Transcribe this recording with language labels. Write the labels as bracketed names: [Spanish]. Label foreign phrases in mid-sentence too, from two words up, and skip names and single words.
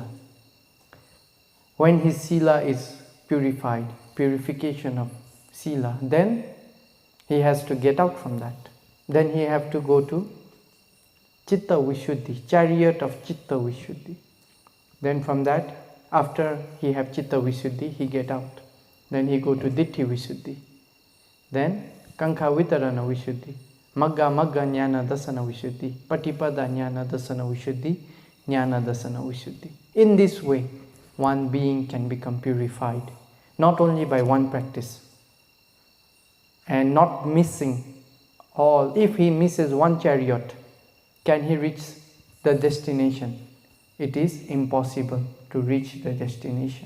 [English] When his Sila is purified, purification of Sila, then he has to get out from that. Then he have to go to [Pali] Chitta Vishuddhi, [English] chariot of [Pali] Chitta Vishuddhi. [English] Then from that, after he have [Pali] Chitta Vishuddhi, [English] he get out. Then he go to [Pali] Ditti Vishuddhi. Then Kankha Vitarana Vishuddhi, Magga Jnana Dasana Vishuddhi, Patipada Jnana Dasana Vishuddhi, Jnana Dasana Vishuddhi. [English] In this way, one being can become purified, not only by one practice, and not missing all. If he misses 1 chariot, can he reach the destination? It is impossible to reach the destination.